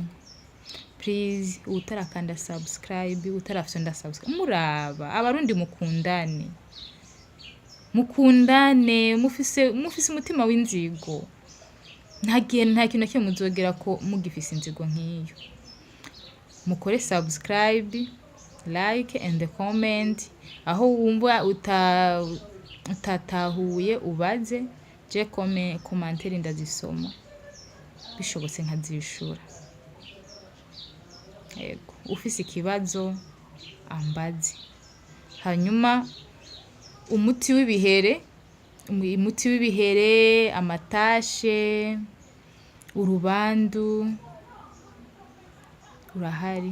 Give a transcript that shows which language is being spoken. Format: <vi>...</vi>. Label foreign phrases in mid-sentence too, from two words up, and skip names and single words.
<rn>Please, utarakanda subscribe, utarafyonda subscribe, muraba abarundi mukundane, mufise umutima w'inzigo. Nta kintu kimwe muzogera ko mugifise inzigo nk'iyo. Mukore subscribe,</rn> <en>like and comment.</en> <rn>Aho wumva utatahuye ubaze, je commentaire ndazisoma, bishobotse nkazishura. Yego, ufise ikibazo ambaze. Hanyuma umuti w'ibihere, amatashe, urubandu urahari.</rn>